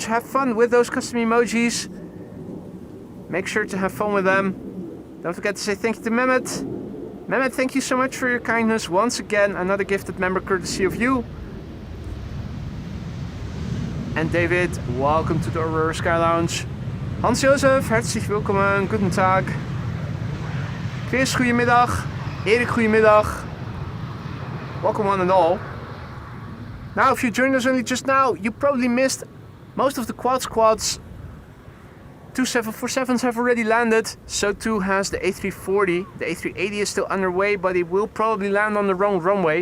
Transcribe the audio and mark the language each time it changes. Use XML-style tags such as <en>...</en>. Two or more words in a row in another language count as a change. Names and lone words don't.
<en>Have fun with those custom emojis. Make sure to have fun with them. Don't forget to say thank you to Mehmet. Mehmet, thank you so much for your kindness. Once again, another gifted member courtesy of you. And David, welcome to the Aurora Sky Lounge.</en> <de>Hans-Josef, herzlich willkommen. Guten Tag.</de> <nl>Chris, goedemiddag. Erik, goedemiddag.</nl> <en>Welcome one and all. Now, if you joined us only just now, you probably missed most of the quad squads Two 747s have already landed, so too has the A340. The A380 is still underway, but it will probably land on the wrong runway.</en>